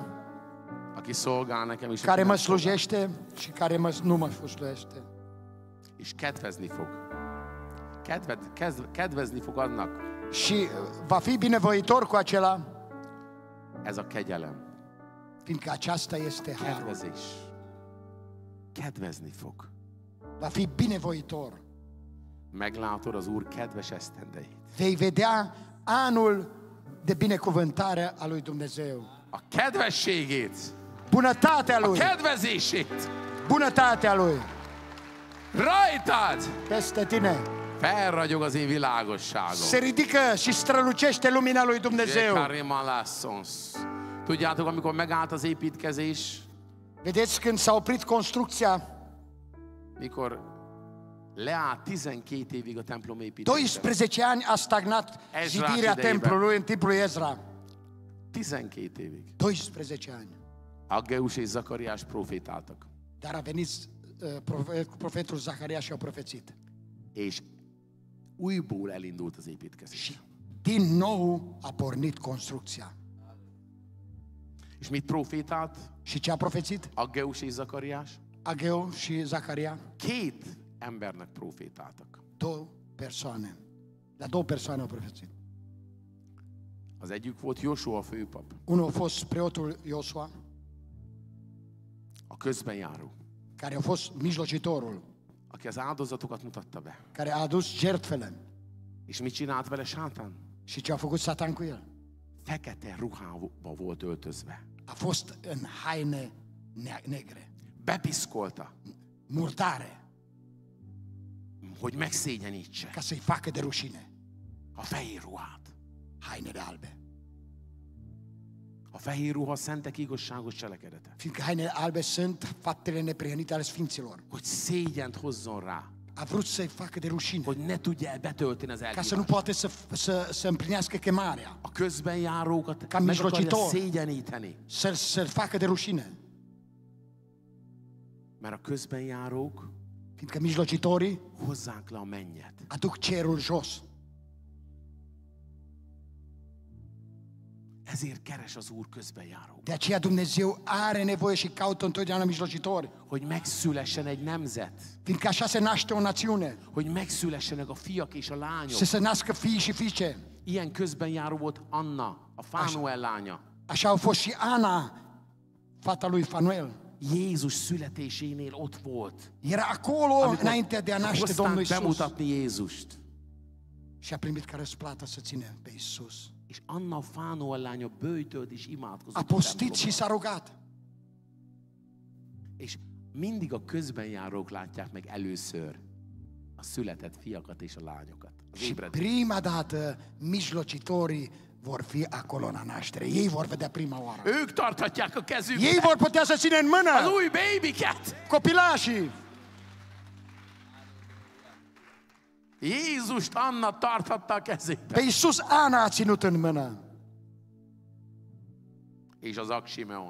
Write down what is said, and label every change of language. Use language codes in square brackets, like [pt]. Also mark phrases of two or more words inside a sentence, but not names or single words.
[hu] aki szolgál nekem, és [ro] care [hu] aki [ro] mă [hu] nem szolgál. [ro] slujește și care nu mă slujește. [hu] És kedvezni fog. Kedvezni fog annak. [ro] Și va fi binevoitor cu acela, [hu] Ez a kegyelem. [ro] fiindcă aceasta este harul. [hu] Kedvezés. Kedvezni fog. [ro] Va fi binevoitor. [hu] Meglátod az Úr kedves esztendeit. [ro] Vei vedea anul de binecuvântare a lui Dumnezeu. [hu] a kedvességét, [ro] Bunătatea a lui, [hu] kedvezését [ro] bunătatea lui [hu] rajtad [ro] peste tine. [hu] felragyog az én világosságom. [ro] Se ridică și strălucește lumina lui Dumnezeu. [hu] Tudjátok, amikor megállt az építkezés, [ro] Vedeți când s-a oprit construcția, [hu] mikor leállt 12 évig a templom építése. [ro] 12 ani a stagnat [hu] Ezra [ro] zidirea [hu] idejében. [ro] templului în timpul lui Ezra. [hu] 12 évig. [ro] 12 ani. [hu] Aggeus és Zakariás profétáltak. [ro] Dar a venit profetul Zaharia și a profețit. [hu] És újból elindult az építkezés. [ro] Și din nou a pornit construcția. [hu] És mit profétált [ro] Și ce a profețit? [hu] Aggeus és Zakariás? [ro] Ageu și Zaharia? [hu] Két embernek profétáltak. [ro] Două persoane. La două persoane au profețit. [hu] Az egyik volt Jósua főpap, [ro] Unul a fost preotul Iosua, [hu] a közbenjáró, [ro] care a fost mijlocitorul, [hu] aki az áldozatokat mutatta be. [ro] care a adus jertfele. [hu] És mit csinált vele sátán? [ro] Și ce a făcut Satan cu el? [hu] Fekete ruhába volt öltözve. [ro] A fost în haine negre, [hu] Bepiszkolta, [ro] murdare, [hu] hogy megszégyenítse [ro] ca să-i facă de rușine. [hu] a fehér ruhát. [ro] Hainele albe. [hu] A fehér ruha a szentek igazságos cselekedete. [ro] Fiindcă hainele albe sunt faptele neprihănite ale sfinților. [hu] Hogy szégyent hozzon rá, [ro] A vrut să-i facă de rușine, [hu] hogy ne tudja betölteni az [ro] ca să nu [hu] elhívást. [ro] poate să împlinească chemarea, [hu] A közbenjárókat [ro] Ca [hu] meg akarja [ro] mijlocitor. [hu] szégyeníteni. [ro] să-l facă de rușine. [hu] Mert a közbenjárók [ro] Fiindcă mijlocitorii [hu] hozzák le a mennyet. [ro] aduc cerul jos. [hu] Ezért keres az Úr közbenjárók. [ro] De aceea Dumnezeu are nevoie și caută întotdeauna mijlocitori. [hu] Hogy megszülessen egy nemzet. [ro] Fiindcă așa se naște o națiune. [hu] Hogy megszülessenek a fiak és a lányok. [ro] Să se nască fii și fiice. [hu] Ilyen közbenjáró volt Anna, a Fánuel lánya. [ro] Așa au fost și Ana, fata lui Fanuel. [hu] Jézus születésénél ott volt. [ro] Era acolo înainte de a naște Domnul [hu] hozták [ro] Iisus. [hu] bemutatni Jézust. [ro] Și a primit ca răsplată să ține pe Iisus. [hu] És Anna a Fánuel lánya böjtölt és imádkozott [ro] A [hu] a [ro] postit și [hu] templomban. [ro] s-a rugat. [hu] És mindig a közbenjárók látják meg először a született fiakat és a lányokat. Az [ro] Și [hu] ébredőt. [ro] prima dată mijlocitorii vor fi acolo la naștere. Ei vor vedea prima oară. [hu] Ők tarthatják a [ro] Ei [hu] kezükbe [ro] vor putea să țină în [hu] az [ro] mână [hu] új bébiket. [ro] copilașii. [hu] Jézust Anna tarthatta a kezébe. [ro] Pe Iisus Ana a ținut în mână. [hu] És az Aksimeon.